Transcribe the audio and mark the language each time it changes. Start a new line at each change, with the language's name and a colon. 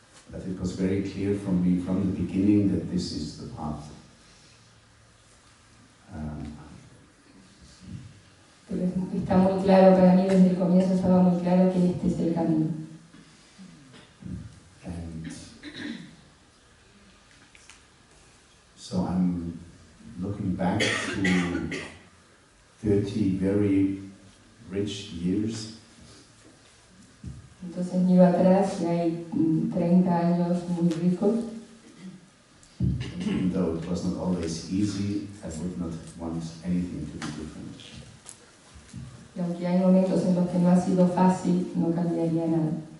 English: But it was very clear from me from the beginning that this is the path.
Spanish: Pero está muy claro para mí, desde el comienzo estaba muy claro que este es el camino.
English: And so I'm looking back to 30 very rich years.
Spanish: Entonces miro atrás y hay 30 años muy ricos.
English: Even though it was not always easy, I would not want anything to be different.
Spanish: Y aunque hay momentos en los que no ha sido fácil, no cambiaría nada.